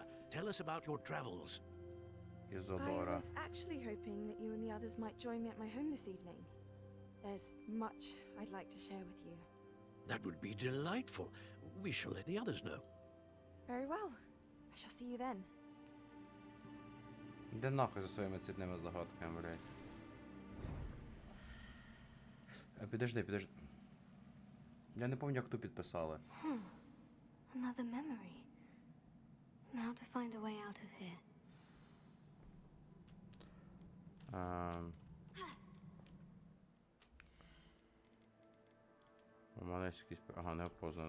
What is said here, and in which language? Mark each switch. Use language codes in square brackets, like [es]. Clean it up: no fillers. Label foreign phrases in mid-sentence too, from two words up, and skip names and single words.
[en] Tell us about your travels. Isadora. I was actually hoping that you and the others might join me at my home this evening. There's much I'd like to share with you. That would be delightful. We shall let the others know. Very well. I shall see you then. [uk] Іди нахуй за своїми цвітними загадками, блядь. Підожди. Я не пам'ятаю, як ту підписали. [en] Another memory. Now to find a way out of here. [uk] У мене якийсь... Ага, не опознано.